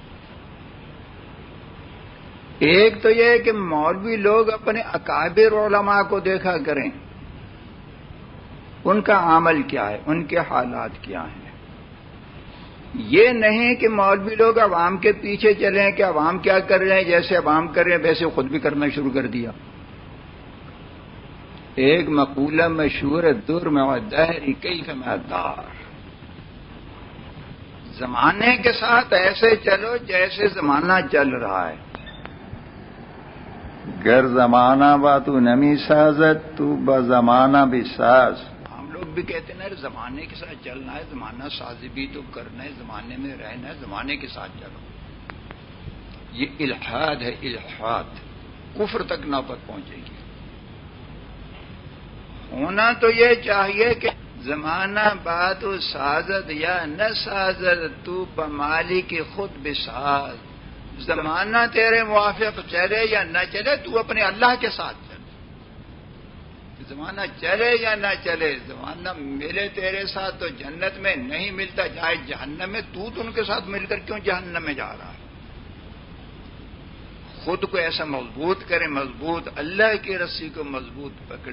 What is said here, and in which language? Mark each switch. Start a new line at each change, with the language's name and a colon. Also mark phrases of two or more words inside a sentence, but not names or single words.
Urdu: ایک تو یہ ہے کہ مولوی لوگ اپنے اکابر علماء کو دیکھا کریں، ان کا عمل کیا ہے، ان کے حالات کیا ہیں۔ یہ نہیں کہ مولوی لوگ عوام کے پیچھے چلیں کہ عوام کیا کر رہے ہیں، جیسے عوام کر رہے ہیں ویسے خود بھی کرنا شروع کر دیا۔ ایک مقولہ مشہور ہے،
Arabic: در مع الدہر کیف مع الدار،
Urdu: زمانے کے ساتھ ایسے چلو جیسے زمانہ چل رہا ہے.
Persian: گر زمانہ با تو نمی سازت تو با زمانہ بھی ساز.
Urdu: ہم لوگ بھی کہتے ہیں نا زمانے کے ساتھ چلنا ہے، زمانہ سازی بھی تو کرنا ہے، زمانے میں رہنا ہے، زمانے کے ساتھ چلو. یہ الحاد ہے، الحاد کفر تک نوبت پہنچے گی. ہونا تو یہ چاہیے کہ
Persian: زمانہ بات سازد یا نہ سازد تو بمالی کی خود بساز.
Urdu: زمانہ تیرے موافق چلے یا نہ چلے تو اپنے اللہ کے ساتھ چل. زمانہ چلے یا نہ چلے، زمانہ ملے تیرے ساتھ تو جنت میں، نہیں ملتا جائے جہنم میں. تو ان کے ساتھ مل کر کیوں جہنم میں جا رہا ہے؟ خود کو ایسا مضبوط کریں، مضبوط اللہ کی رسی کو مضبوط پکڑیں.